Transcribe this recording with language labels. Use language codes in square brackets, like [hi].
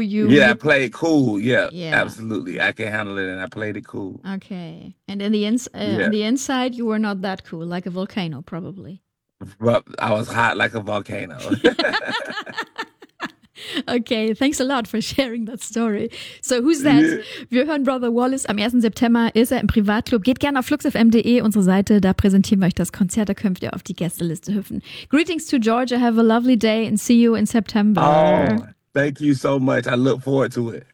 [en] Yeah, I played cool. Yeah. Absolutely. I can handle it, and I played it cool. Okay. And in the on the inside, you were not that cool, like a volcano, probably. But I was hot like a volcano. Okay, thanks a lot for sharing that story. So who's that? [de] Wir hören Brother Wallace. Am 1. September ist er im Privatclub. Geht gerne auf fluxfm.de, unsere Seite. Da präsentieren wir euch das Konzert. Da könnt ihr auf die Gästeliste hüpfen. [en] Greetings to Georgia. Have a lovely day and see you in September. Oh, thank you so much. I look forward to it.